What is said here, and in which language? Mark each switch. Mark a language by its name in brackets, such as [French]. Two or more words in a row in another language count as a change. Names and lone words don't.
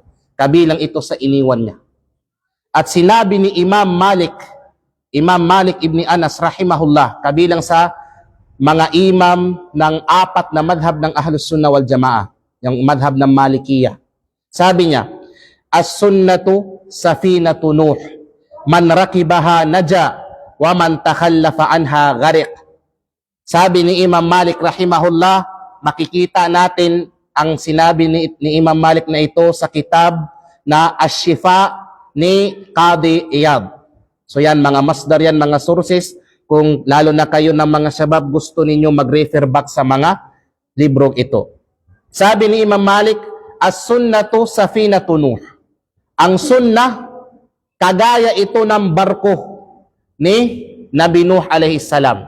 [Filipino] Kabilang ito sa iniwan niya. At sinabi ni Imam Malik ibn Anas rahimahullah, kabilang sa mga imam ng 4 na madhab ng [Arabic] أهل السنة والجماعة, [Filipino] yung madhab ng Malikiyah. Sabi niya, [Arabic] السنة سفينة نوح، من ركبها نجا، ومن تخلف عنها غرق. [Filipino] Sabi ni Imam Malik rahimahullah, makikita natin ang sinabi ni Imam Malik na ito sa kitab na Ash-Shifa ni Qadi Iyad. So yan, mga masdar yan, mga sources, kung lalo na kayo ng mga syabab, gusto ninyo mag- [English] refer back [Filipino] sa mga librong ito. Sabi ni Imam Malik, [Arabic] السنة سفينة نوح. [Filipino] Ang sunnah, kagaya ito ng barko ni Nabi Nuh [Arabic] عليه السلام.